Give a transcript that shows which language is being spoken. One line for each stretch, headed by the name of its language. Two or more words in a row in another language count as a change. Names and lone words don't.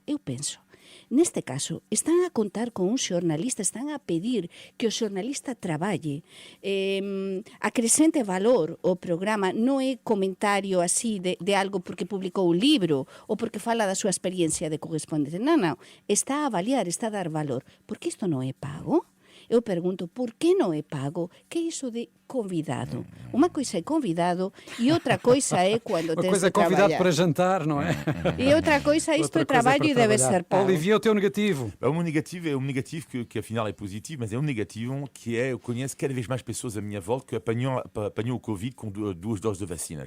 Galician: Eu penso, neste caso, están a contar con un xornalista, están a pedir que o xornalista traballe, acrescente valor ao programa, non é comentario así de algo porque publicou un libro ou porque fala da súa experiencia de correspondente. Non, está a avaliar, está a dar valor. Porque isto non é pago? Eu pergunto, por que non é pago? Que é iso de convidado? Unha coisa é convidado e outra coisa é quando
Portuguese: Uma
Galician: tens
Portuguese: coisa é
Galician: de
Portuguese: convidado
Galician: traballar.
Portuguese: para jantar, não é? E outra coisa, isto Outra é coisa trabalho para e deve trabalhar. ser pago. Olivier, o teu negativo. O meu negativo é um negativo que afinal é positivo, mas é um negativo que é, eu conheço cada vez mais pessoas à minha volta que apanhou o Covid com 2 doses de vacinas.